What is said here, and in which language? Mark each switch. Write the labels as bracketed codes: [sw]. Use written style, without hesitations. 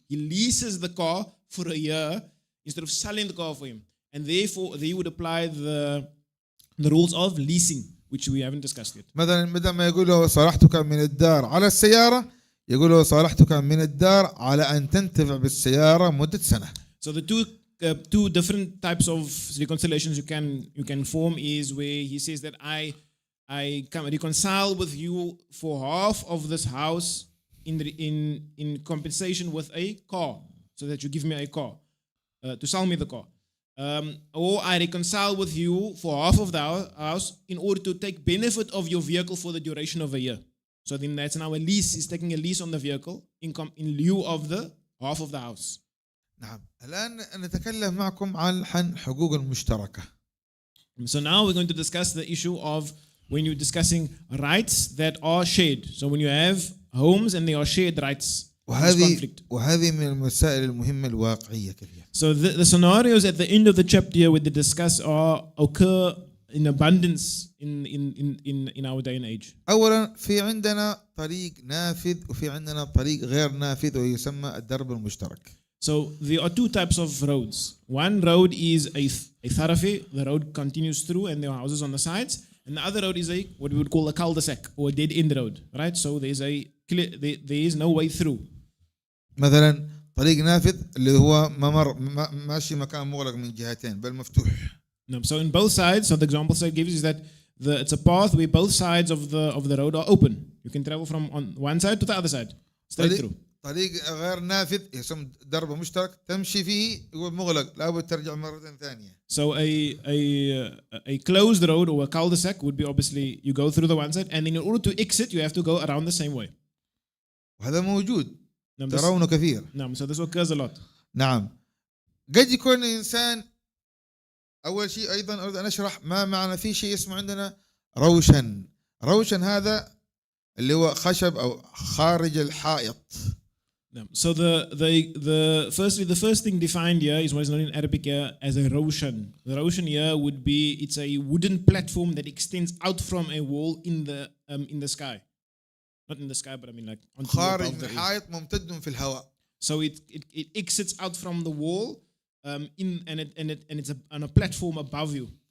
[en] He leases the car for a year instead of selling the car for him, and therefore they would apply the rules of leasing, which we haven't discussed yet. [ar] مثلا بدل ما يقول له صالحتك من الدار على السيارة يقول له صالحتك من الدار على أن تنتفع بالسيارة مدة سنة. [en] So the two different types of reconciliations you can form is where he says that I can reconcile with you for half of this house in compensation with a car, so that you give me a car to sell me the car. Or I reconcile with you for half of the house in order to take benefit of your vehicle for the duration of a year. So then that's now a lease. He's taking a lease on the vehicle in lieu of the half of the house. [ar] نعم. الآن نتكلم معكم عن حقوق المشتركة. [en] So now we're going to discuss the issue of when you're discussing rights that are shared. So when you have homes and they are shared rights. [ar] وهذه من المسائل المهمة الواقعية كثير. [en] So the scenarios at the end of the chapter here with the discuss occur in abundance in our day and age. [ar] أولا في عندنا طريق نافذ وفي عندنا طريق غير نافذ ويسمى الدرب المشترك. [en] So there are two types of roads. One road is a thoroughfare. The road continues through and there are houses on the sides. And the other road is what we would call a cul-de-sac or a dead-end road, right? So there is no way through. [ar] مثلا طريق نافذ اللي هو ماشي مكان مغلق من جهتين بل مفتوح. [en] No, so in both sides, so the example side gives is that it's a path where both sides of the road are open. You can travel from on one side to the other side, straight through. [ar] طريق غير نافذ يسمى درب مشترك تمشي فيه يقول مغلق لابد ترجع مرة ثانية. [en] So a closed road or a cul-de-sac would be obviously you go through the one side, and in order to exit you have to go around the same way. [ar] وهذا موجود ترونه كثير. نعم. [en] So this occurs a lot. [ar] نعم. قد يكون الإنسان أول شيء أيضا أريد أن أشرح ما معنى في شيء اسمه عندنا روشن. روشن هذا اللي هو خشب أو خارج الحائط. [en] So the first thing defined here is what is known in Arabic here as a roshan. The roshan here would be it's a wooden platform that extends out from a wall in the sky. Not in the sky, but I mean like [ar] خارج من الحائط ممتد في الهواء. [en] So it exits out from the wall and it's on a platform above you.